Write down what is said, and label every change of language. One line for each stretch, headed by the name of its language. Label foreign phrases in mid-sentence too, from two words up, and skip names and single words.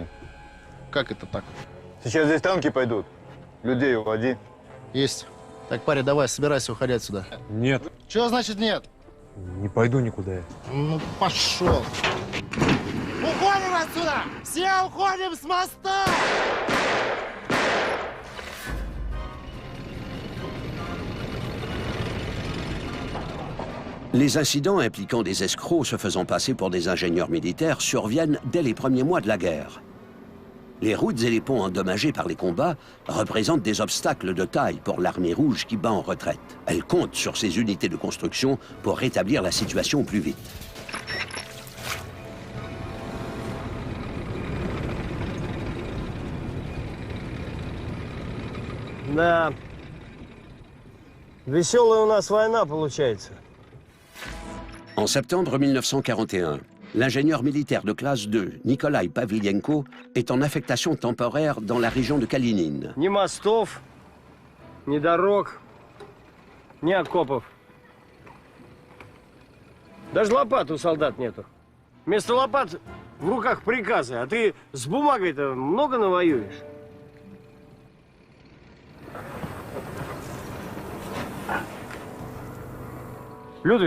Russian: Как это так? Сейчас здесь танки пойдут. Людей уводи. Есть. Так, парень, давай, собирайся, уходи отсюда. Нет. Чего значит нет? Не пойду никуда я. Ну, пошел. Уходим отсюда! Все уходим с моста!
French: Les incidents impliquant des escrocs se faisant passer pour des ingénieurs militaires surviennent dès les premiers mois de la guerre. Les routes et les ponts endommagés par les combats représentent des obstacles de taille pour l'armée rouge qui bat en retraite. Elle compte sur ses unités de construction pour rétablir la situation au plus vite.
Russian: Да. Веселая у нас война получается.
French: En septembre 1941, l'ingénieur militaire de classe 2, Николай Павленко, est en affectation temporaire dans la région de Калинин.
Russian: Ни мостов, ни дорог, ни окопов. Даже лопат у солдат нету. Вместо лопат в руках приказы, а ты с бумагой-то много навоюешь. Людвиг!